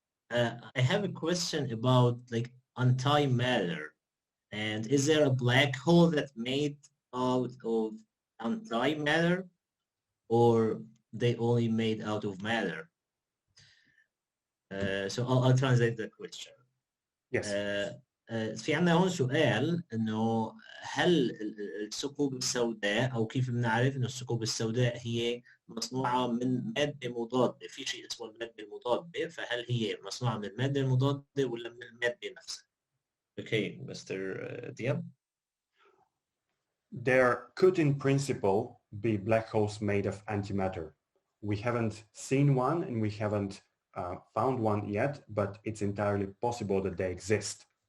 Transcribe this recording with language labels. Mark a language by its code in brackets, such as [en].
[en] I have a question about like antimatter, and is there a black hole that made out of antimatter, or they only made out of matter? So I'll translate the question. Yes. [ar] في عندنا هون سؤال انه هل الثقوب السوداء او كيف بنعرف انه الثقوب السوداء هي مصنوعه من ماده مضاده، في شيء اسمه الماده المضاده، فهل هي مصنوعه من الماده المضاده ولا من الماده نفسها؟ [en] Okay, Mr. Diam. There could in principle be black holes made of antimatter. We haven't seen one and we haven't found one yet, but it's entirely possible that they exist.